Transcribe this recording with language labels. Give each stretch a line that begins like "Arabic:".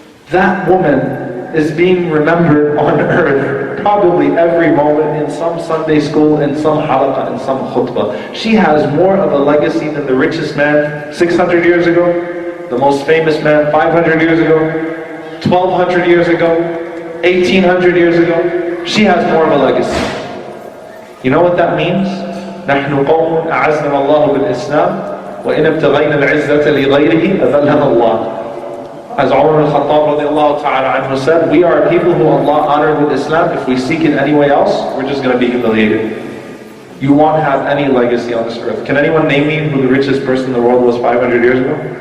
English: That woman is being remembered on earth probably every moment in some Sunday school, in some halaqa, in some khutbah. She has more of a legacy than the richest man 600 years ago, the most famous man 500 years ago, 1200 years ago, 1800 years ago. She has more of a legacy. You know what that means?
Arabic: نحن قوم أعزنا الله بالإسلام وإن ابتغينا العزة لغيره أذلنا الله.
English: As Umar al-Khattab radiallahu ta'ala anhu said, we are people who Allah honored with Islam. If we seek it any way else, we're just going to be humiliated. You won't have any legacy on this earth. Can anyone name me who the richest person in the world was 500 years ago?